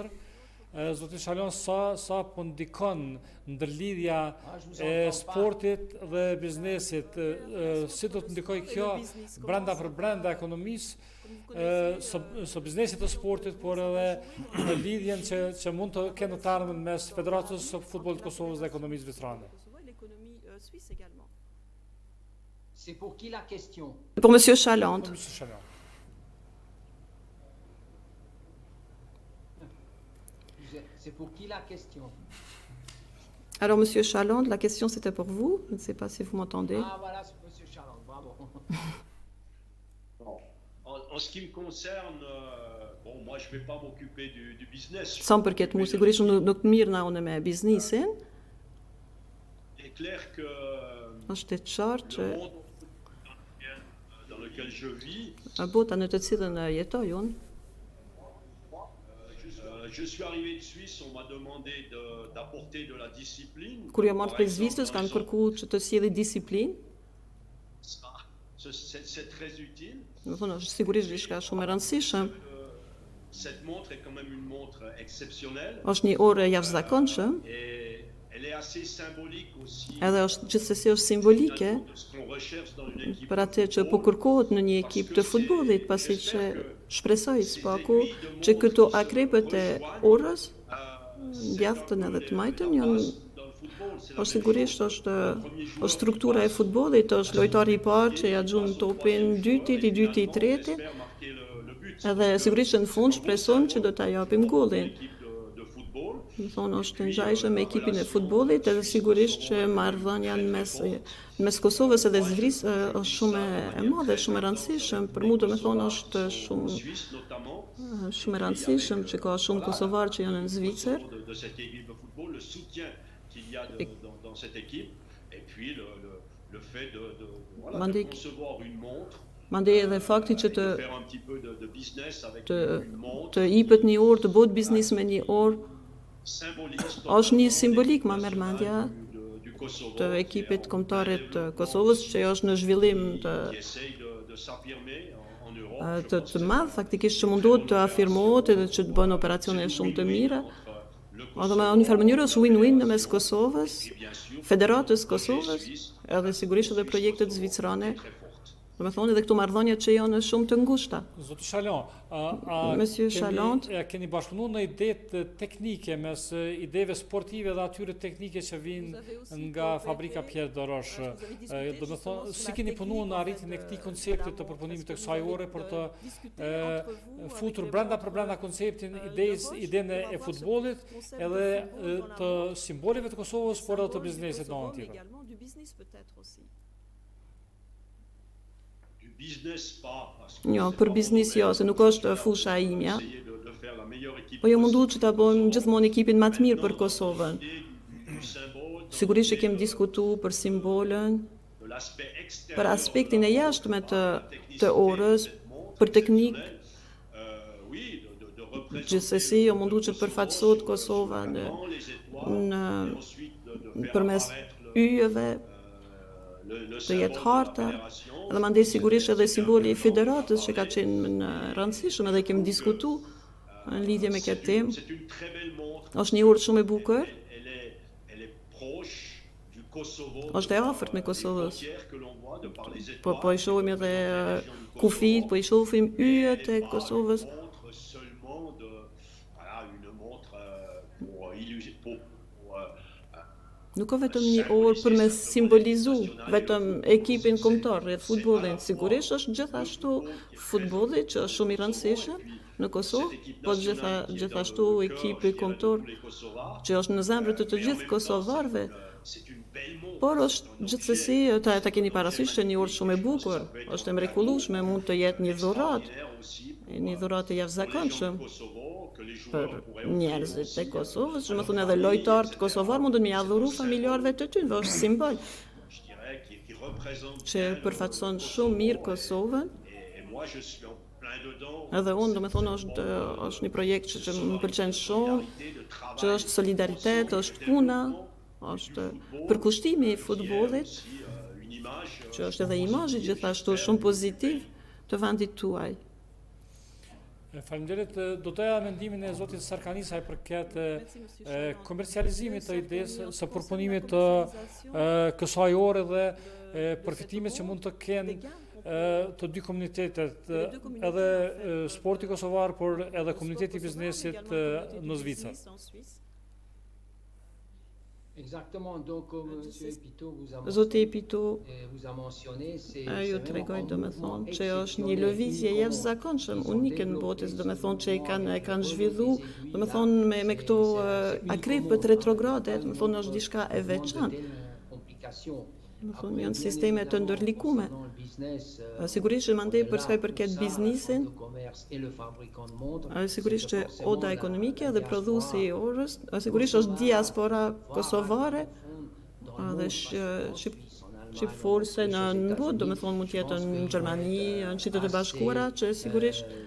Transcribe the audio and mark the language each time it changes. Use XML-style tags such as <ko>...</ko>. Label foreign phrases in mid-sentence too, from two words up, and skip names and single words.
<sq>Zoti Shalon, sa po ndikon ndërlidhja e sportit dhe biznesit, si do të ndikoj kjo brenda ekonomisë, së biznesit të sportit, por edhe në lidhjen që mund të kenë të ardhmen mes Federatës së Futbollit të Kosovës dhe ekonomisë zvicrane.</sq> <fr>C'est pour qui la question? Pour Monsieur Chalante. C'est pour qui la question? Alors, Monsieur Chalante, la question c'était pour vous. Je ne sais pas si vous m'entendez. Ah, voilà, c'est Monsieur Chalante, bravo. En ce qui me concerne, bon, moi je ne vais pas m'occuper du business.</fr> <sq>Sa më përket mu, sigurisht nuk të mirë na unë me biznisin.</sq> <fr>Il est clair que</fr> <sq>Është e qartë që</sq> <fr>le monde dans lequel je vis,</fr> <sq>bota në të cilën jetoj unë,</sq> <fr>je suis arrivé de Suisse, on m'a demandé d'apporter de la discipline.</fr> <sq>kur jam marrë prej Zvicrës, kanë kërkuar që të sjellë disiplinë.</sq> <fr>C'est très utile.</fr> <sq>Do thonë, është sigurisht diçka shumë e rëndësishme.</sq> <fr>Cette montre est quand même une montre exceptionnelle.</fr> <sq>Është një orë e jashtëzakonshme,</sq> <fr>Et elle est assez symbolique aussi.</fr> <sq>edhe është gjithsesi është simbolike</sq> <fr>De ce qu'on recherche dans une équipe.</fr> <sq>për atë që po kërkohet në një ekip të futbollit, pasi që shpresoj spaku që këto akrepët e orës, djathtën edhe të majtën, janë është sigurisht është struktura e futbollit, është lojtari i parë që ja xhun topin dytit, i dyti, i treti, edhe sigurisht që në fund shpresojmë që do ta japim gollin.</sq> <fr>De football.</fr> <sq>më thonë është ngjajshëm me ekipin e futbollit edhe sigurisht që marrëdhënia në mes Kosovës edhe Zvicrës është shumë e madhe, shumë e rëndësishëm. Për mua domethënë është</sq> <fr>Suisse notamment,</fr> <sq>shumë e rëndësishëm që ka shumë kosovarë që janë në Zvicër.</sq> <fr>de cette équipe de football, le soutien qu'il y a dans cette équipe, et puis le fait voilà, de</fr> <sq>Mandej-</sq> <fr>concevoir une montre,</fr> <sq>Mandej edhe fakti që të</sq> <fr>faire un petit peu de business avec</fr> <sq>të</sq> <fr>une montre</fr> <sq>të jipet një orë, të bëhet biznis me një orë,</sq> <fr>symboliste</fr> <sq>është një simbolik më merr mendja</sq> <fr>du Kosovo,</fr> <sq>të ekipit kombëtare të Kosovës që është në zhvillim</sq> <fr>qui essaye de s'affirmer en Europe.</fr> <sq>të madh, faktikisht që mundohet të afirmohet edhe që të bën operacione shumë të mira. Edhe me një farë mënyrë është win-win në mes Kosovës, Federatës Kosovës, edhe sigurisht edhe projektet zvicrane. Do me thonë edhe këto marrëdhënie që janë shumë të ngushta. Zoti Shalon,</sq> <fr>Monsieur Chaland.</fr> <sq>keni bashkëpunuar në idetë teknike mes ideve sportive dhe atyre teknike që vinë nga fabrika Pierre Dorosh. Do me thonë, si keni punuar në arritjen e këtij koncepti të përpunimit të kësaj ore për të futur brenda konceptin idenë e futbollit edhe të simbolive të Kosovës, por edhe të biznesit në anën tjetër.</sq> <fr>Du business pas, parce que</fr> <sq>Jo,</sq> <fr>c'est</fr> <sq>për</sq> <fr>pas</fr> <sq>biznis</sq> <fr>mon</fr> <sq>jo, se nuk është fusha imja,</sq> <fr>essayer de faire la meilleure équipe</fr> <sq>po jo mundu që ta bëjmë gjithmonë ekipin më të mirë për Kosovën.</sq> <fr>du symbole,</fr> <sq>Sigurisht që kemi diskutuar për simbolën,</sq> <fr>de l'aspect extérieur,</fr> <sq>për aspektin e jashtme të orës, për teknikë.</sq> <fr>oui, de représenter</fr> <sq>Gjithsesi, jo mundu që të përfaqësohet Kosova</sq> <fr>les étoiles,</fr> <sq>në</sq> <fr>ensuite de faire</fr> <sq>përmes</sq> <fr>apparaître</fr> <sq>yjeve,</sq> <fr>le</fr> <sq>të jetë</sq> <fr>symbole</fr> <sq>harta,</sq> <fr>de la fédération.</fr> <sq>edhe mandej sigurisht edhe simboli i federatës që ka qenë në rëndësishëm edhe kemi diskutuar në lidhje me këtë temë.</sq> <fr>C'est une très belle montre,</fr> <sq>Është një urë shumë e bukur,</sq> <fr>elle est proche du Kosovo,</fr> <sq>është e afërt me Kosovës.</sq> <fr>frontières que l'on voit de par les</fr> <sq>Po i shohim edhe kufit, po i shohim yjet e Kosovës.</sq> <fr>montre seulement de voilà, une montre pour illustrer</fr> <sq>Nuk ka vetëm një orë për me simbolizu vetëm ekipin kombëtar rreth futbollit. Sigurisht është gjithashtu futbolli që është shumë i rëndësishëm në Kosovë, po gjithashtu ekipi kombëtar që është në zemrën të gjithë kosovarëve.</sq> <fr>c'est une belle montre.</fr> <sq>Por është gjithsesi ta keni parasysh që një orë shumë e bukur, është e mrekullueshme, mund të jetë një dhuratë, një dhuratë e jashtëzakonshëm</sq> <fr>Kosovo que les</fr> <sq>për</sq> <fr>joueurs pourraient</fr> <sq>njerëzit e Kosovës, që më thonë edhe lojtarët kosovar mundën me adhuru familjarëve të tyre, është simbol</sq> <fr>je dirais qui représente</fr> <sq>që përfaqëson shumë mirë Kosovën.</sq> <fr>et moi je suis en plein dedans.</fr> <sq>Edhe unë do me thonë është një projekt që më pëlqen shumë, që është solidaritet, është puna, është përkushtimi i futbollit,</sq> <fr>Une image</fr> <sq>që është edhe imazhi gjithashtu shumë pozitiv të vendit tuaj. Faleminderit, do të ja mendimin e zotit Sarkani sa i përket komercializimit të idesë së përpunimit të kësaj ore dhe përfitimet që mund të kenë të dy komunitetet, edhe sporti kosovar, por edhe komuniteti i biznesit në Zvicër.</sq> <fr>Exactement, donc comme M. Epito</fr> <sq>Zoti Epito</sq> <fr>vous a mentionné, c'est</fr> <sq>ju të regoj do me thonë që është një lëvizje jashtëzakonshëm, unike në botës, do me thonë që e kanë zhvillu, do me thonë me këto akripët retrograde, do me thonë është diçka e veçantë. Do me thonë janë sisteme të ndërlikume. Sigurisht që mandej për sa i përket biznisin, sigurisht që oda ekonomike dhe prodhuesi i orës, sigurisht është diaspora kosovare dhe shqipforse në botë, do me thonë mund të jetë në Gjermani, në Shtetet e Bashkuara, që sigurisht</sq>